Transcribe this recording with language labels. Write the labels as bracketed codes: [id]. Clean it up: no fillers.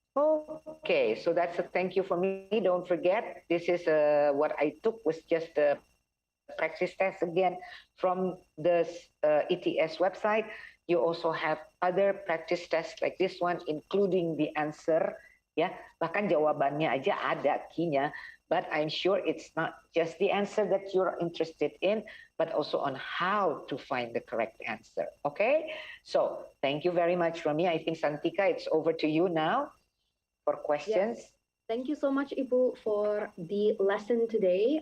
[en] Okay, so that's a thank you for me. Don't forget, this is what I took was just a practice test again from the ETS website. You also have other practice tests like this one, including the answer. [id] Ya, bahkan jawabannya aja ada key-nya. [en] But I'm sure it's not just the answer that you're interested in, but also on how to find the correct answer. Okay? So thank you very much, Rami. I think Santika, it's over to you now for questions. Yes. Thank you so much, Ibu, for the lesson today.